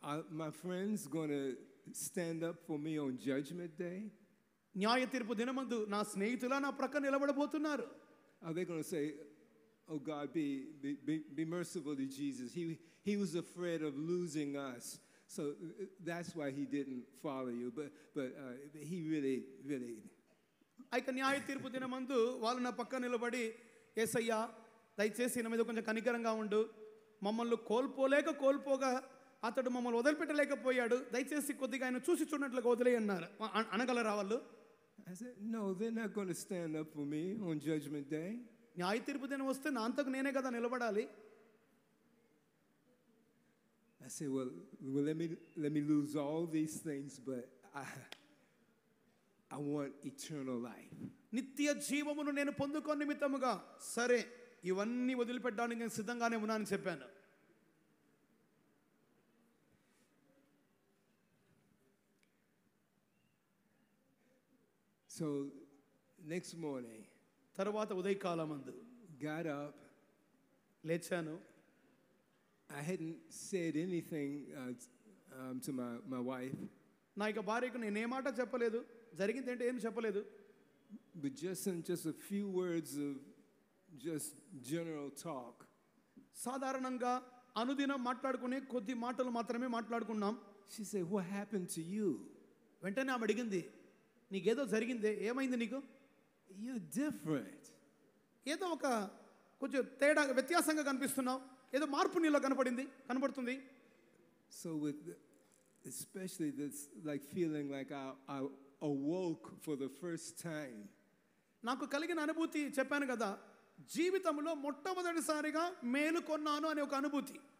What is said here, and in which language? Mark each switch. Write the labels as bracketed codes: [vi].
[en] My friends going to stand up for me on Judgment Day? [te] న్యాయ తీర్పు దినమందు నా స్నేహితులా నా ప్రక్క నిలబడబోతున్నారు. [en] Are they going to say, oh God, be merciful to Jesus. He was afraid of losing us. So that's why he didn't follow you. But he really. [te] అయితే న్యాయ తీర్పు దినమందు వాళ్ళు నా పక్క నిలబడి, యేసయ్యా దయచేసి నా మీద కొంచెం కనికరంగా ఉండు, మమ్మల్ని కోల్పోగా అతడు మమ్మల్ని వదిలిపెట్టలేకపోయాడు, దయచేసి కొద్దిగా ఆయన చూసి చూడనట్లుగా వదిలేయి అన్నారు. అనగలరా వాళ్ళు? [en] I said, no, they're not going to stand up for me on Judgment Day. [te] న్యాయ తీర్పు దినం వస్తే నా అంతకు నేనే కదా నిలబడాలి. [en] I said, well, let me lose all these things, but I want eternal life. [te] నిత్య జీవమును నేను పొందుకొని నిమిత్తముగా సరే ఇవన్నీ వదిలిపెట్టడానికి నేను సిద్ధంగానే ఉన్నానని చెప్పాను. [en] So next morning, [te] తర్వాత ఉదయకాలమందు [en] got up. [te] లేచాను. [en] I hadn't said anything to my wife. [te] నా ఇక భార్యకు నేను ఏ మాట చెప్పలేదు, జరిగింది ఏంటో ఏం చెప్పలేదు. [en] But just a few words of just general talk. [te] సాధారణంగా అనుదినం మాట్లాడుకునే కొద్ది మాటలు మాత్రమే మాట్లాడుకున్నాం. [en] She said, what happened to you? [te] వెంటనే ఆమె అడిగింది, నీకేదో జరిగిందే, ఏమైంది నీకు? [en] You're different. [te] ఏదో ఒక కొంచెం తేడా వ్యత్యాసంగా కనిపిస్తున్నావు, ఏదో మార్పు నీలో కనపడుతుంది. [en] So especially this like feeling like I awoke for the first time. [te] నాకు కలిగిన అనుభూతి చెప్పాను కదా, జీవితంలో మొట్టమొదటిసారిగా మేలుకొన్నాను అనే ఒక అనుభూతి.